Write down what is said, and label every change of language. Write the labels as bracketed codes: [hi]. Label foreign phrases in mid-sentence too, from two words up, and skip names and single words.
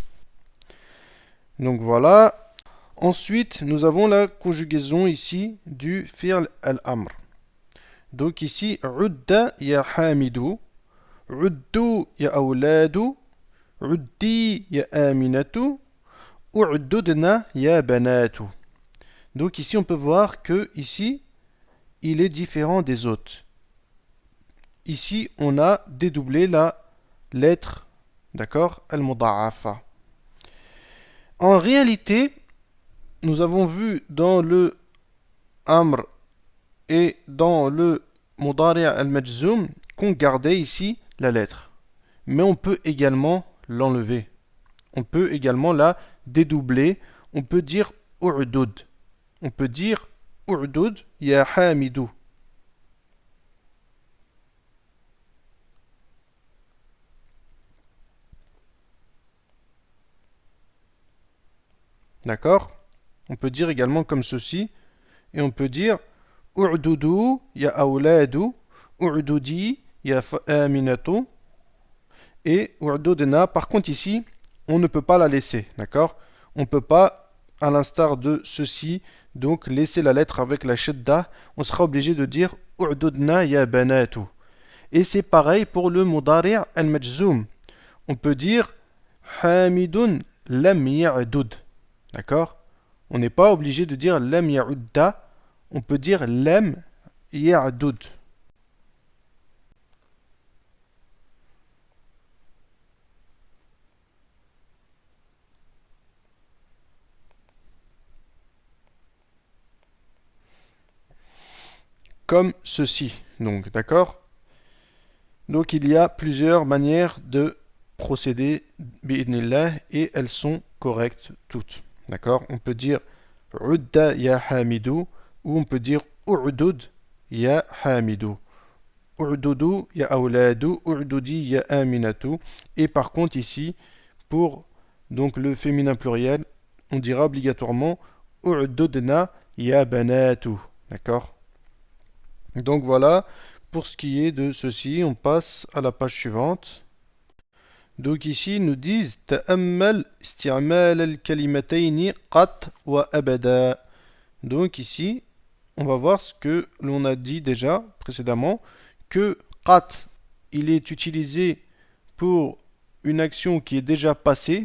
[fr] Donc voilà. Ensuite, nous avons la conjugaison ici du [ar] فعل الأمر. [fr] Donc ici, [ar] عد يا حامد، عدوا يا أولاد، عدي يا أمينة، اعددن يا بنات. [fr] Donc ici, on peut voir que ici, il est différent des autres. Ici, on a dédoublé la lettre, d'accord, al-muda'afa. En réalité, nous avons vu dans le amr et dans le [ar] مضارع المجزوم [fr] qu'on gardait ici la lettre. Mais on peut également l'enlever. On peut également la dédoubler. On peut dire u'dud. On peut dire [ar] اعدد يا حامد. [fr] D'accord? On peut dire également comme ceci. Et on peut dire [ar] اعددوا يا أولاد، اعددي يا أمينة. [fr] Et u'dudna, par contre ici, on ne peut pas la laisser. D'accord? On ne peut pas, à l'instar de ceci, donc laisser la lettre avec la shadda. On sera obligé de dire [ar] اعددن يا بنات. [fr] Et c'est pareil pour le [ar] مضارع المجزوم. [fr] On peut dire [ar] حامد لم يعدد. [fr] D'accord? On n'est pas obligé de dire [ar] لم يعد. [fr] On peut dire [ar] لم يعدد. [fr] Comme ceci. Donc, d'accord? Donc, il y a plusieurs manières de procéder bi'idnillah et elles sont correctes toutes. D'accord? On peut dire [ar] عد يا حامد [fr] ou on peut dire [ar] اعدد يا حامد. اعددوا يا أولاد، اعددي يا أمينة. [fr] Et par contre ici, pour donc le féminin pluriel, on dira obligatoirement [ar] اعددن يا بنات. [fr] D'accord? Donc voilà, pour ce qui est de ceci, on passe à la page suivante. Donc ici, ils nous disent [ar] تأمل استعمال الكلمتين قط وأبدا. [fr] Donc ici, on va voir ce que l'on a dit déjà précédemment, que qat, il est utilisé pour une action qui est déjà passée.